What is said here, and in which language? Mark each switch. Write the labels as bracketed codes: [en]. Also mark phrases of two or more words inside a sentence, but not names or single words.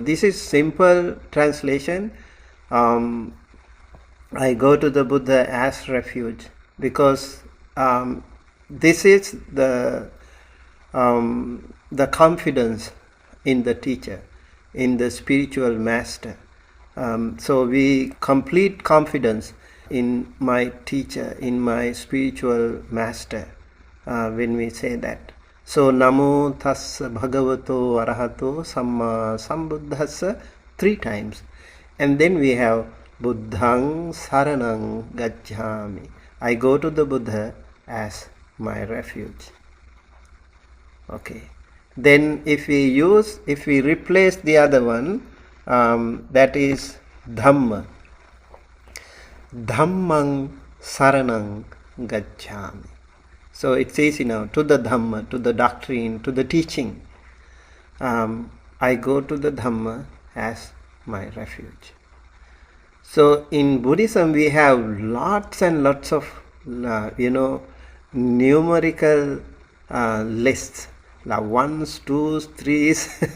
[en] This is simple translation. I go to the Buddha as refuge, because this is the confidence in the teacher, in the spiritual master. So we complete confidence in my teacher, in my spiritual master, when we say that. So [pi] namo tassa bhagavato arahato samma sambuddhassa [en] 3 times, and then we have [pi] buddhang saranang gacchami. [en] I go to the Buddha as my refuge. Okay, then if we replace the other one, that is Dhamma. [pi] Dhammang saranang gacchami. [en] So it's easy now, to the Dhamma, to the doctrine, to the teaching. I go to the Dhamma as my refuge. So in Buddhism we have lots and lots of numerical lists, like 1s, 2s, 3s.